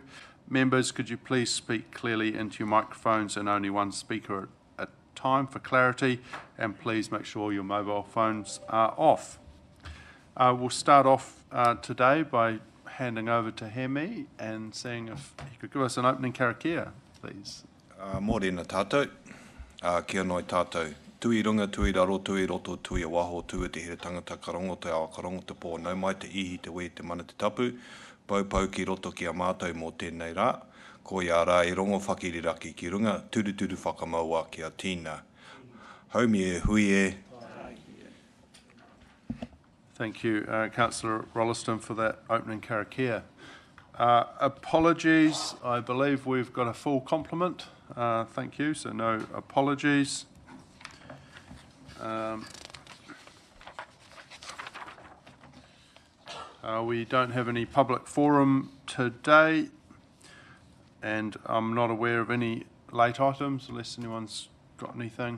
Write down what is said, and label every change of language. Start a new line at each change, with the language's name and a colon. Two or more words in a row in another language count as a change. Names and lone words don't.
English: Members, could you please speak clearly into your microphones and only one speaker at a time for clarity, and please make sure your mobile phones are off. We'll start off today by handing over to Hemi and seeing if he could give us an opening karakia, please.
Māori: Mōrena tātou, kia noi tātou. Tui runga, tui raro, tui roto, tui waho, tui te here tangata karongo te awa karongo te pō, nau mai te ihi te wē te mana te tapu, pau ki roto ki a mātou mō tēnei rā, ko ia rā e rongo whakiriraki ki runga, turu whakamaua ki a tīna. Haumi e hui e.
English: Thank you, Councillor Rolleston, for that opening karakia. Apologies, I believe we've got a full complement. Thank you, so no apologies. We don't have any public forum today, and I'm not aware of any late items unless anyone's got anything.